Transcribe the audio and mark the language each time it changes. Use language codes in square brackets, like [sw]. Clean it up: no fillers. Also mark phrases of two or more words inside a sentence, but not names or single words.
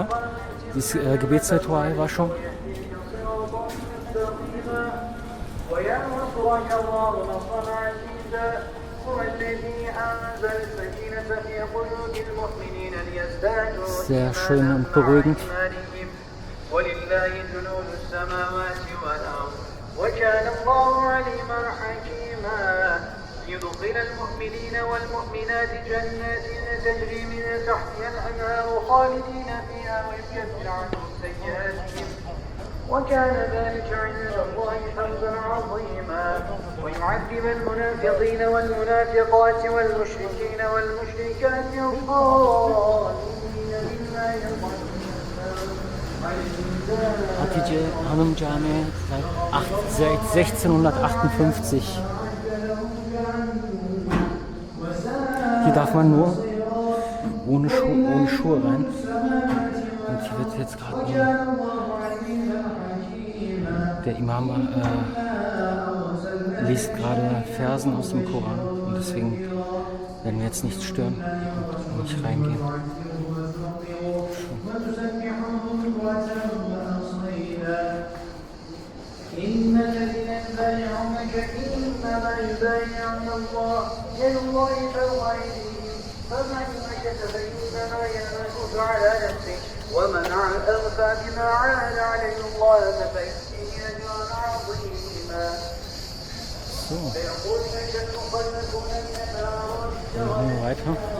[de] Das Gebetsritualwaschung. Sehr schön und beruhigend. [ar] يدخل المؤمنين والمؤمنات جنات تجري من تحتها الأنهار خالدين فيها ويكفر عنهم سيئاتهم وكان ذلك عند الله فوزا عظيما ويعذب المنافقين والمنافقات والمشركين والمشركات الظالمين بالله [de] Hatice Hanım Cami seit 1658. Hier darf man nur ohne Schuhe rein. Und hier wird jetzt gerade der Imam liest gerade Versen aus dem Koran. Und deswegen werden wir jetzt nicht stören und nicht reingehen. [ar] إن الذين يبايعونك إنما يبايعون الله يد الله فوق أيديهم فمن نكث فإنما ينكث على نفسه ومن أوفى بما عاهد عليه الله فسيؤتيه أجرا عظيما. فيقول لك المخلفون من الأعراب [de] Machen wir weiter.